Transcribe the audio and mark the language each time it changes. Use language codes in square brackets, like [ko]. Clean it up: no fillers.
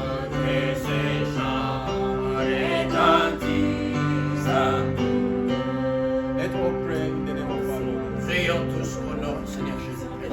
[fr] Que ces chants rédemptifs, Saint. [en] Let's all pray in the name of our Lord. [fr] Prions tous au nom du Seigneur Jésus-Christ.